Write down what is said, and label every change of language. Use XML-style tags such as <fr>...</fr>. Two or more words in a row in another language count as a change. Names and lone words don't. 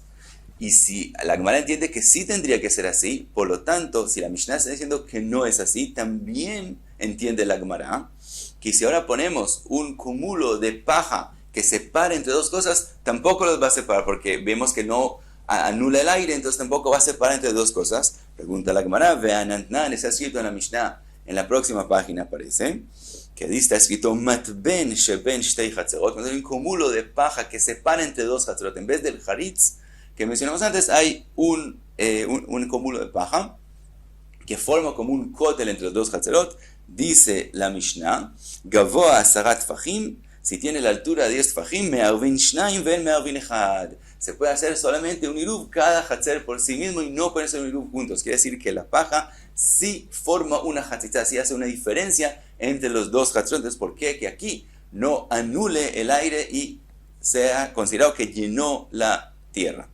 <es>Y si la Gemara entiende que sí tendría que ser así, por lo tanto, si la Mishnah está diciendo que no es así, también entiende la Gemara que si ahora ponemos un cúmulo de paja que separe entre dos cosas, tampoco los va a separar, porque vemos que no anula el aire, entonces tampoco va a separar entre dos cosas. Pregunta la Gemara, vean, está escrito en la Mishnah, en la próxima página aparece, que ahí está escrito,</es> <he>מתבן שבין שתי חצרות,</he> <es>cuando hay un cúmulo de paja que separa entre dos hatzerot, en vez del haritz que mencionamos antes, hay un cúmulo de paja que forma como un cótel entre los dos hatzerot. Dice la Mishnah,</es> <he>גבוה עשרה טפחים,</he> <es>si tiene la altura de 10 tfachim,</es> <he>מערבין שנים ואין מערבין אחד.</he> <es>Se puede hacer solamente un iruv cada hatzer por sí mismo, y no pueden ser un iruv juntos. Quiere decir que la paja sí forma una hatzitza, sí hace una diferencia entre los dos hatzerot. Entonces, ¿por qué? Que aquí no anule el aire y sea considerado que llenó la tierra.</es>